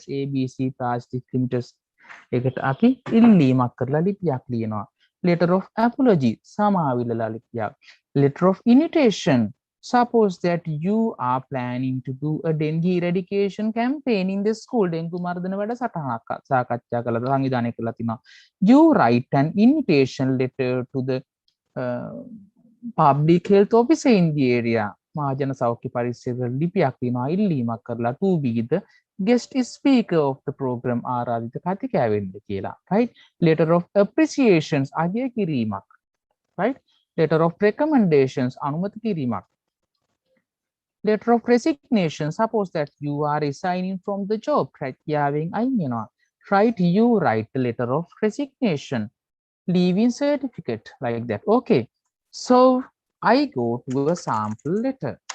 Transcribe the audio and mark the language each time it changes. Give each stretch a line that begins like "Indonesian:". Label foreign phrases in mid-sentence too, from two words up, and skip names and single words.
English: ABC Plastics Limited. Letter of apology. Letter of invitation. Suppose that you are planning to do a dengue eradication campaign in the school.
Sinhala: Dengue මර්ධන වැඩසටහනක් සාකච්ඡා කළා සංවිධානය කළා තිනවා.
English: You write an invitation letter to the public health officer in the area.
Sinhala: මහජන සෞඛ්‍ය පරිසර ලිපියක් තිනවා ඉල්ලීමක් කරලා
English: to be the guest speaker of the program
Sinhala: ආරාධිත කතිකයා වෙන්න කියලා.
English: Right? Letter of appreciations
Sinhala: අගය කිරීමක්.
English: Right? Letter of recommendations
Sinhala: අනුමත කිරීමක්.
English: Letter of resignation. Suppose that you are resigning from the job. Right? Right? You write the letter of resignation. Leaving certificate like that. Okay. So I go to a sample letter.